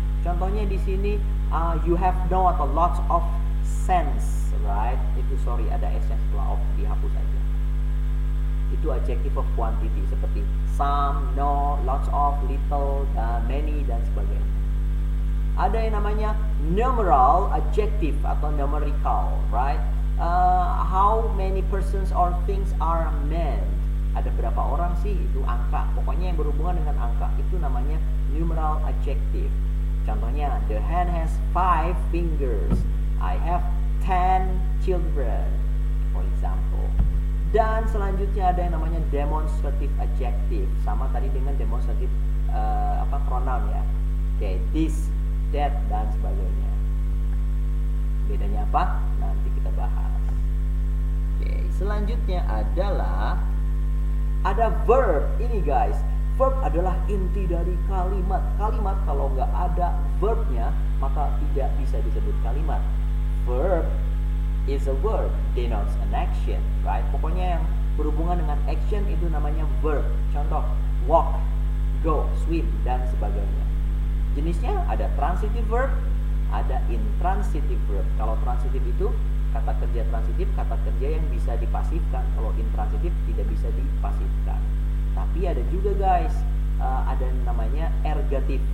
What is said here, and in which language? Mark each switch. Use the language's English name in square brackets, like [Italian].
[Indonesian] Contohnya di sini [English] you have not a lots of sense, right? [Indonesian] Itu sorry ada s nya setelah of, dihapus aja. Itu adjective of quantity seperti some, no, lots of, little, dan many dan sebagainya. Ada yang namanya numeral adjective atau numerical, right? [English] How many persons or things are manned? [Indonesian] Ada berapa orang sih? Itu angka. Pokoknya yang berhubungan dengan angka itu namanya numeral adjective. [English] Contohnya, the hand has 5 fingers. I have 10 children, for example. [Indonesian] Dan selanjutnya ada yang namanya demonstrative adjective. Sama tadi dengan demonstrative pronoun ya. Oke, this, that, dan sebagainya. Bedanya apa? Nanti kita bahas. Oke, selanjutnya adalah ada verb. Ini guys, verb adalah inti dari kalimat. Kalimat kalau nggak ada verbnya maka tidak bisa disebut kalimat. [English] Verb is a word, denotes an action, right? [Indonesian] Pokoknya yang berhubungan dengan action itu namanya verb. Contoh, walk, go, swim, dan sebagainya. Jenisnya ada transitive verb, ada intransitive verb. Kalau transitive itu kata kerja transitif, kata kerja yang bisa dipasifkan. Kalau intransitif tidak bisa dipasifkan. Tapi ada juga guys, ada yang namanya ergatif.